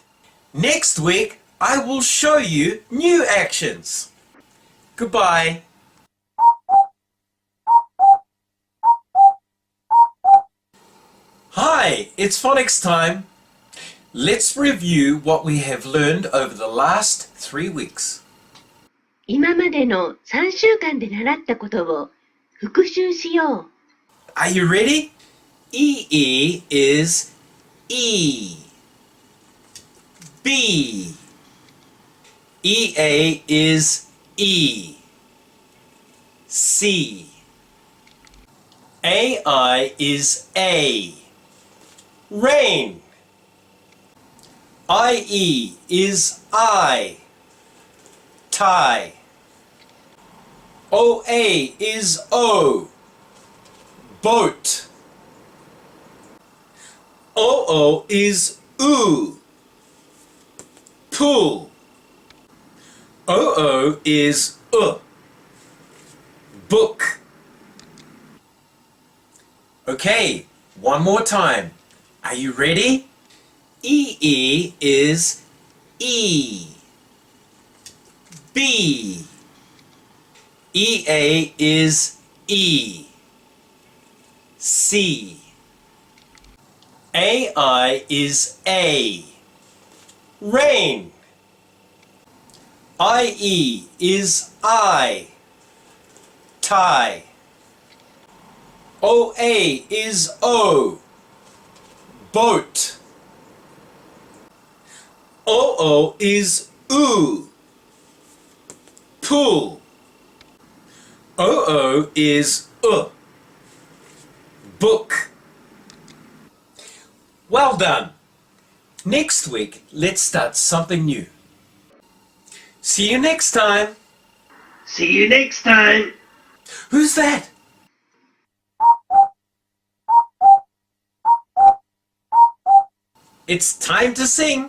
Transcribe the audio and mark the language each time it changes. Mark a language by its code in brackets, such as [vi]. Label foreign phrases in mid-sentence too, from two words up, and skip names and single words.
[en] Next week, I will show you new actions. Goodbye. Hi, it's phonics time. Let's review what we have learned over the last 3 weeks. [ja] 今までの3週間で習ったことを復習しよう。 [en] Are you ready? E-E is E. B. E-A is E. C. A-I is A. Rain. I-E is I. Tie. O-A is O. Boat. O-O is oo. Pool. O-O is book. Okay, one more time. Are you ready? E-E is E. B. E-A is E. C. A-I is A. Rain. I-E is I. Tie. O-A is O. Boat. O-O is oo. Pool. O-O is book. Well done. Next week, let's start something new. See you next time. See you next time. Who's that? It's time to sing.